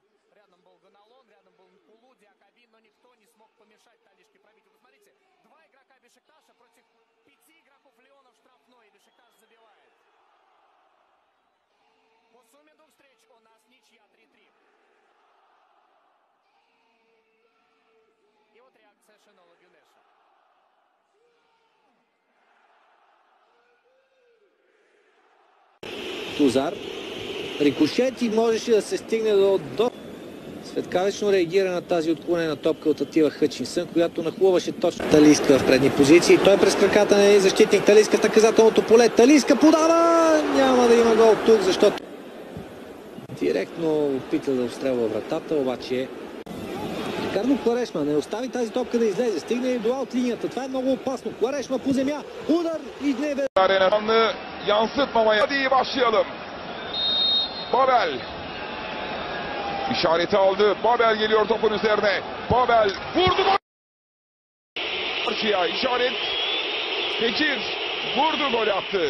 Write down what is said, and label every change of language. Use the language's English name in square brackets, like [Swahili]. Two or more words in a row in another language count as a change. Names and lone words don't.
[Russian] Рядом был Ганалон, рядом был Нкулу, Диакаби, но никто не смог помешать Талишке пробить. Вы посмотрите, 2 игрока Бешикташа против 5 игроков Леона в штрафной, и Бешикташ забивает. По сумме двух встреч у нас ничья 3-3. И вот реакция Шенола Гюнеша. Тузар. [Bulgarian] Рикошет и можеше да се стигне до... Светкавично реагира на тази отклонена топка от Атила Хъчинсън, която нахлуваше точно Талиска в предни позиции. Той през краката на защитник Талиска в наказателното поле. Талиска подава! Няма да има гол тук, защото директно опита да обстрелва вратата, обаче Рикардо Куарешма не остави тази топка да излезе. Стигне и до аут линията. Това е много опасно. Куарешма по земя. Удар и не... [Turkish] Arena'nı yansıtmamaya hadi iyi başlayalım. Babel işareti aldı. Babel geliyor topun üzerine. Babel vurdu. Karşıya işaret. Tekir vurdu, gol attı.